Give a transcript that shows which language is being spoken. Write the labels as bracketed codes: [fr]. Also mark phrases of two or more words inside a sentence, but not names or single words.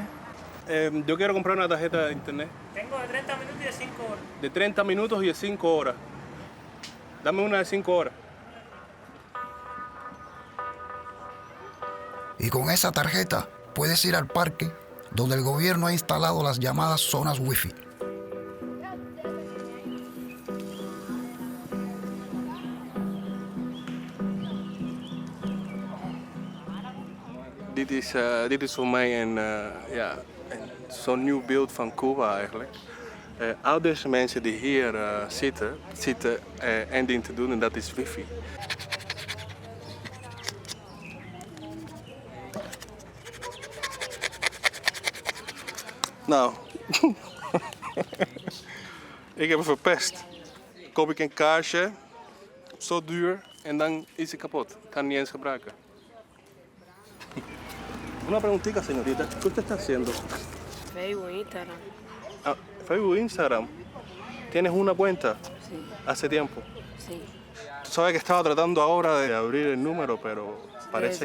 [es] Yo quiero comprar una tarjeta de internet. Tengo de 30 minutos y de 5 horas. De 30 minutos y de 5 horas. Dame una de 5 horas. Y con esa tarjeta puedes ir al parque donde el gobierno ha instalado las llamadas zonas Wi-Fi. [nl] Dit is voor mij zo'n nieuw beeld van Cuba eigenlijk. Al deze mensen die hier zitten één ding te doen en dat is wifi. Nou, ik heb het verpest. Koop ik een kaarsje, zo duur en dan is het kapot. Ik kan het niet eens gebruiken. [es] Una preguntita, señorita. ¿Qué usted está haciendo? Facebook, Instagram. Ah, Facebook, Instagram. ¿Tienes una cuenta? Sí, Hace tiempo. sí. Tú sabes que estaba tratando ahora de abrir el número, pero parece